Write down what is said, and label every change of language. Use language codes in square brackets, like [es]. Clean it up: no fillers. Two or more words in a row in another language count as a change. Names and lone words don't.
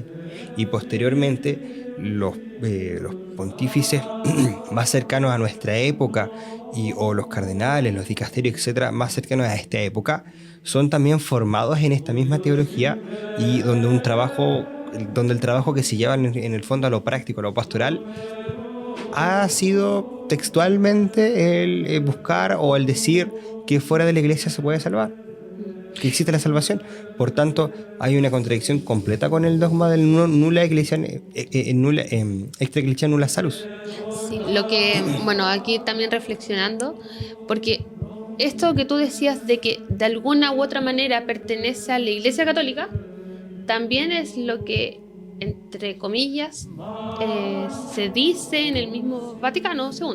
[es] Y posteriormente los pontífices más cercanos a nuestra época o los cardenales, los dicasterios, etcétera, más cercanos a esta época, son también formados en esta misma teología y donde el trabajo que se lleva en el fondo a lo práctico, a lo pastoral, ha sido textualmente el buscar o el decir que fuera de la iglesia se puede salvar, que existe la salvación. Por tanto, hay una contradicción completa con el dogma del [la] nulla ecclesia, extra ecclesia nulla salus. [es] Sí, lo que, bueno, aquí también reflexionando, porque esto que tú decías de que de alguna u otra manera pertenece a la Iglesia Católica, también es lo que, entre comillas, se dice en el mismo Vaticano II.